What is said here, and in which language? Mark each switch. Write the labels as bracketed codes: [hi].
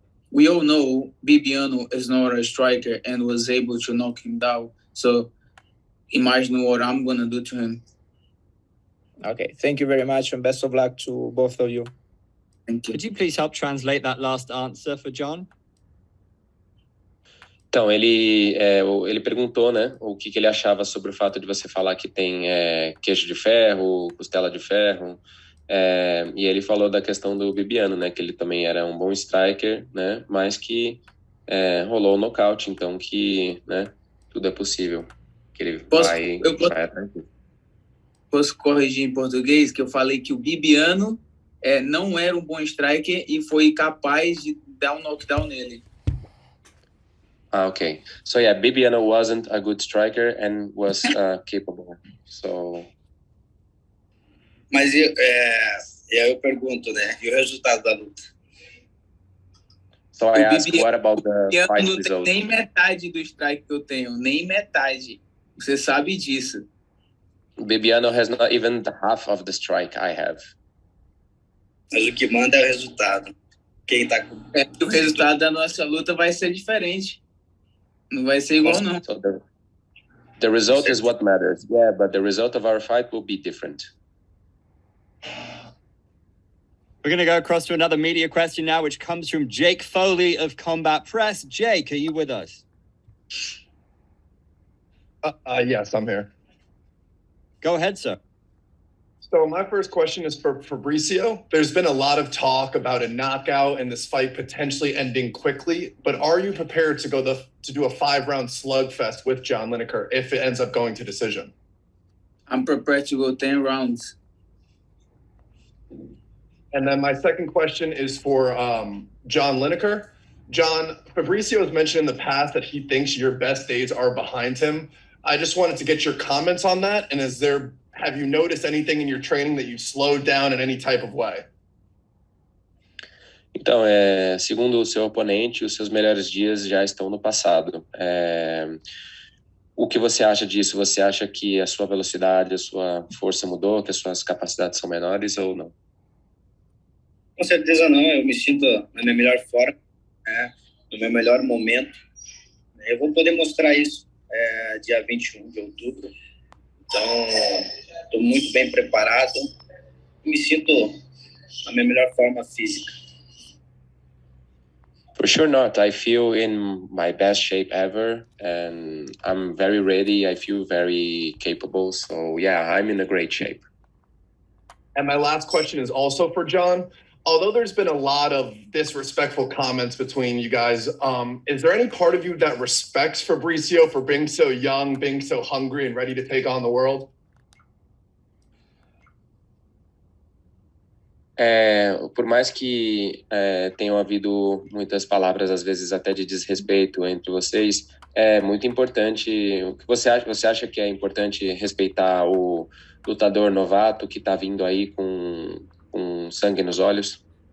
[en] We all know Bibiano is not a striker and was able to knock him down. So imagine what I'm going to do to him. Okay, thank you very much and best of luck to both of you. Thank you. Could you please help translate that last answer for John? [pt] Então, ele perguntou, né, o que ele achava sobre o fato de você falar que tem queijo de ferro, costela de ferro, e ele falou da questão do Bibiano, né, que ele também era um bom striker, né, mas que rolou o nocaute, então que, né, tudo é possível, que ele vai atrás disso. Posso corrigir em português que eu falei que o Bibiano não era um bom striker e foi capaz de dar um knockdown nele. Okay. [en] So yeah, Bibiano wasn't a good striker and was capable. So. [pt] Mas eu pergunto, né? E o resultado da luta? [en] So I asked, what about the fight [pt] não [en] result? [pt] Nem metade do strike que eu tenho, nem metade. Você sabe disso. [en] Bibiano has not even the half of the strike I have. [pt] Mas o que manda é o resultado. Quem tá com... O resultado da nossa luta vai ser diferente. Não vai ser igual, não. [en] So the result is what matters. Yeah, but the result of our fight will be different. We're going to go across to another media question now, which comes from Jake Foley of Combat Press. Jake, are you with us? Yes, I'm here. Go ahead, sir. So my first question is for Fabricio. There's been a lot of talk about a knockout and this fight potentially ending quickly, but are you prepared to do a 5-round slugfest with John Lineker if it ends up going to decision? I'm prepared to go 10 rounds. And then my second question is for John Lineker. John, Fabricio has mentioned in the past that he thinks your best days are behind him. I just wanted to get your comments on that. And have you noticed anything in your training that you've slowed down in any type of way? [pt] Então, segundo o seu oponente, os seus melhores dias já estão no passado. O que você acha disso? Você acha que a sua velocidade, a sua força mudou, que as suas capacidades são menores ou não? Com certeza não. Eu me sinto na minha melhor forma, né? No meu melhor momento. Eu vou poder mostrar isso dia 21 de outubro. Então, estou muito bem preparado. Me sinto na minha melhor forma física. [en] For sure not. I feel in my best shape ever, and I'm very ready. I feel very capable. So yeah, I'm in a great shape. And my last question is also for John. Although there's been a lot of disrespectful comments between you guys, is there any part of you that respects Fabricio for being so young, being so hungry, and ready to take on the world? [pt] Por mais que tenham havido muitas palavras, às vezes até de desrespeito entre vocês, é muito importante. O que você acha? Você acha que é importante respeitar o lutador novato que está vindo aí com sangue nos olhos?